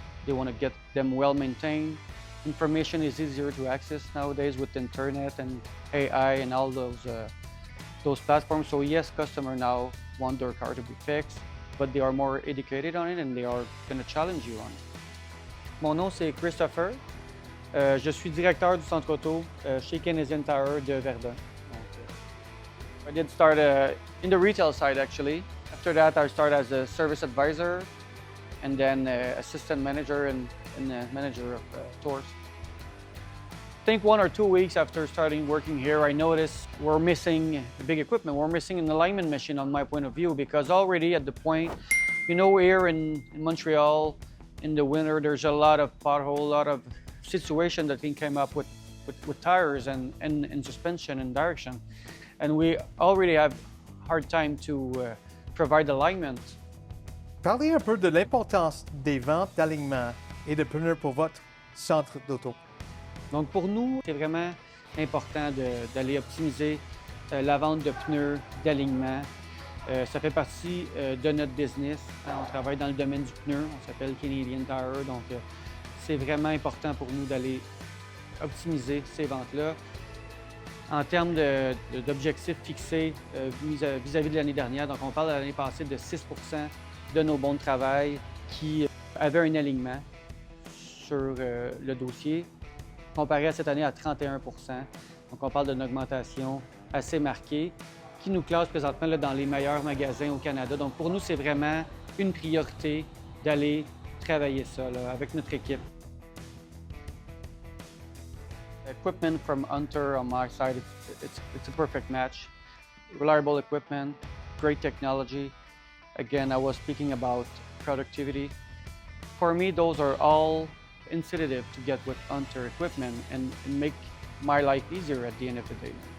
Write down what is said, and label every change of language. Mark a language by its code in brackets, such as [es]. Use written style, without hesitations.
[en] They want to get them well maintained. Information is easier to access nowadays with internet and AI and all those platforms. So yes, customers now want their car to be fixed, but they are more educated on it and they are going to challenge you on it. [fr] Mon nom c'est Christopher. Je suis directeur du centre auto chez Canadian Tire de Verdun. [en] I did start in the retail side actually. After that, I started as a service advisor and then assistant manager and manager of stores. I think 1 or 2 weeks after starting working here, I noticed we're missing big equipment. We're missing an alignment machine on my point of view, because already at the point, you know, here in Montreal, in the winter, there's a lot of pothole, a lot of situation that can come up with tires and suspension and direction. And we already have hard time to provide alignment. [fr] Parlez un peu de l'importance des ventes d'alignement et de pneus pour votre centre d'auto. Donc pour nous, c'est vraiment important d'aller optimiser la vente de pneus, d'alignement. Ça fait partie de notre business. On travaille dans le domaine du pneu, on s'appelle Canadian Tire, donc c'est vraiment important pour nous d'aller optimiser ces ventes-là. En termes d'objectifs fixés vis-à-vis de l'année dernière, donc on parle de l'année passée de 6 % de nos bons de travail qui avaient un alignement sur le dossier, comparé à cette année à 31 %. Donc on parle d'une augmentation assez marquée qui nous classe présentement là, dans les meilleurs magasins au Canada. Donc pour nous, c'est vraiment une priorité d'aller travailler ça là, avec notre équipe. [en] Equipment from Hunter on my side, it's a perfect match. Reliable equipment, great technology. Again, I was speaking about productivity. For me, those are all incentive to get with Hunter equipment and make my life easier at the end of the day.